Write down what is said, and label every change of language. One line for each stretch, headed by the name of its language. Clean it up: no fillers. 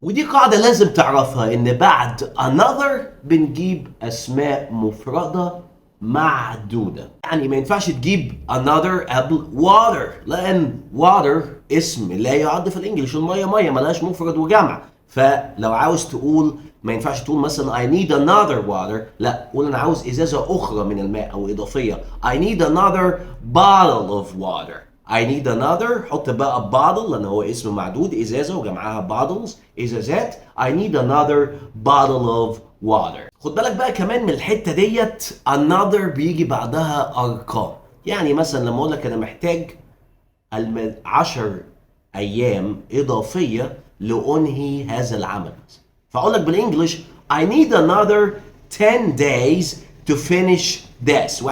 Arabic: ودي قاعدة لازم تعرفها، ان بعد another بنجيب اسماء مفردة معدودة. يعني ما ينفعش تجيب another قبل water، لان water اسم لا يعد في الانجليش، المية مية ملهاش مفرد وجمع. فلو عاوز تقول، ما ينفعش تقول مثلا
English: I need another water،
Arabic: لا قول انا عاوز ازازة اخرى من الماء او اضافية.
English: I need another bottle of water. I need another،
Arabic: حط بقى bottle لأن هو اسم معدود، إزازة وجمعها bottles، إزازات.
English: I need another bottle of water.
Arabic: خد بالك بقى كمان من الحتة ديت، another بيجي بعدها أرقام. يعني مثلا لما أقول لك أنا محتاج 10 أيام إضافية لأنهي هذا العمل، فأقول لك بالإنجلش
English: I need another 10 days to finish this.